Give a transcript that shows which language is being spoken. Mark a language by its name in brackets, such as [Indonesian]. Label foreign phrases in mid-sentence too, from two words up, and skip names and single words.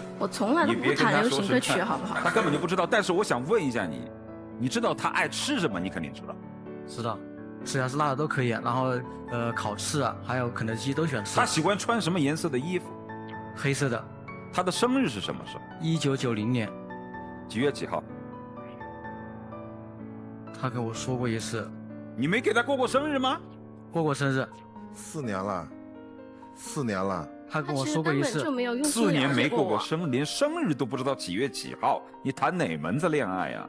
[Chinese] 我從來都不彈流行歌曲，好不好？他根本就不知道。但是我想問一下你，你知道他愛吃什麼？你肯定知道。知道，吃呀是辣的都可以。然後烤翅啊，還有肯德基都喜歡吃。他喜歡穿什麼顏色的衣服？黑色的。他的生日是什麼時候？1990年。幾月幾號？他跟我說過一次。你沒給他過過生日嗎？過過生日。 4年了，4年了。他跟我說過一次。 4年沒過過生日，連生日都不知道幾月幾號，你談哪門子戀愛啊？